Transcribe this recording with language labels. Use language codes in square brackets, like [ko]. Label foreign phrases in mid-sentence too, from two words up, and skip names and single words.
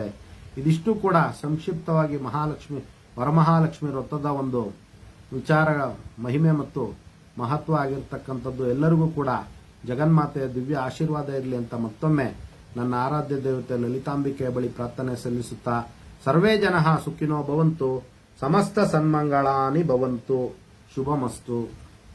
[kn] ಇದಿಷ್ಟು ಕೂಡ ಸಂಕ್ಷಿಪ್ತವಾಗಿ ವರಮಹಾಲಕ್ಷ್ಮಿ ವ್ರತದ ಒಂದು ವಿಚಾರ, ಮಹಿಮೆ ಮತ್ತು ಮಹತ್ವ ಆಗಿರ್ತಕ್ಕಂಥದ್ದು. ಎಲ್ಲರಿಗೂ ಕೂಡ ಜಗನ್ಮಾತೆಯ ದಿವ್ಯ ಆಶೀರ್ವಾದ ಇರಲಿ ಅಂತ ಮತ್ತೊಮ್ಮೆ ನನ್ನ ಆರಾಧ್ಯ ದೇವತೆ ಲಲಿತಾಂಬಿಕೆಯ ಬಳಿ ಪ್ರಾರ್ಥನೆ ಸಲ್ಲಿಸುತ್ತಾ, [sa] ಸರ್ವೇ ಜನಃ ಸುಖಿನೋ ಭವಂತು, ಸಮಸ್ತ ಸನ್ಮಂಗಳಾನಿ ಭವಂತು, ಶುಭಮಸ್ತು.